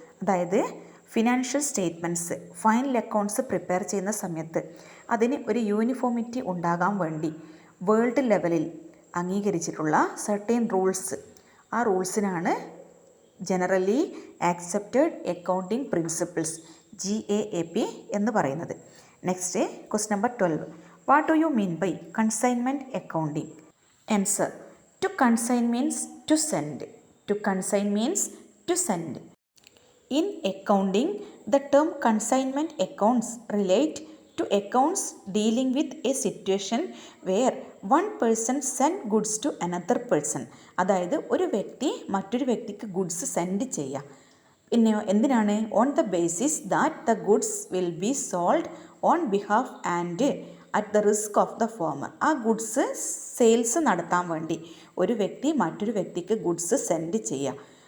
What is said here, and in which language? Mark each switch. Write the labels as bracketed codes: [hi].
[ml] അതായത് financial statements, final accounts prepare ചെയ്യുന്ന സമയത്ത് അതിന് ഒരു യൂണിഫോമിറ്റി ഉണ്ടാകാൻ വേണ്ടി വേൾഡ് ലെവലിൽ അംഗീകരിച്ചിട്ടുള്ള സർട്ടൈൻ റൂൾസ്, ആ റൂൾസിനാണ് generally accepted accounting principles GAAP എന്ന് പറയുന്നത്. [en] Next question number 12, what do you mean by consignment accounting? Answer, to consign means to send. To consign means to send. In accounting, the term consignment accounts relate to accounts dealing with a situation where one person send goods to another person. [ml] അതായത് ഒരു വ്യക്തി മറ്റൊരു വ്യക്തിക്ക് goods send ചെയ്യുക. പിന്നെ എന്തിനാണ്? [en] On the basis that the goods will be sold on behalf and at the risk of the former. [ml] ആ goods sales നടത്താൻ വേണ്ടി ഒരു വ്യക്തി മറ്റൊരു വ്യക്തിക്ക് ഗുഡ്സ് സെൻഡ് ചെയ്യുക.